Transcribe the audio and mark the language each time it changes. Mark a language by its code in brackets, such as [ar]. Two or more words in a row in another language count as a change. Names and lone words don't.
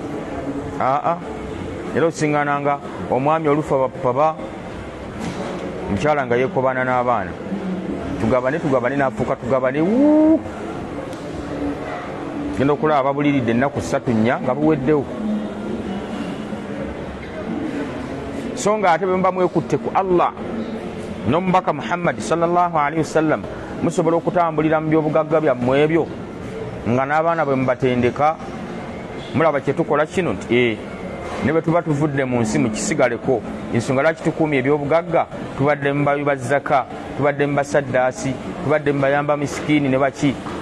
[lg] Era osiŋŋaananga omwami olufa bapapa, mukyala nga yeekobana n'abaana, tugabane n'afuuka tugabane. Genda okulaba babuliridde ennaku 3-4 nga buweddewo. So nga ate bwe muba mwekutte ku Allah n'omubaka Muhammad [ar] صلى الله عليه وسلم, [lg] musobola okutambulira mu byobugagga byammwe ebyo nga n'abaana bwe mubatendeka. Mulaba kye tukola kino nti ne bwe tuba tuvudde mu nsi mukisigaleko. Ensonga lwaki tukuumye ebyobugagga, tubadde mu bawi ba zaka, tubadde mu basaddaasi, tubadde mu bayamba misikiini ne baki.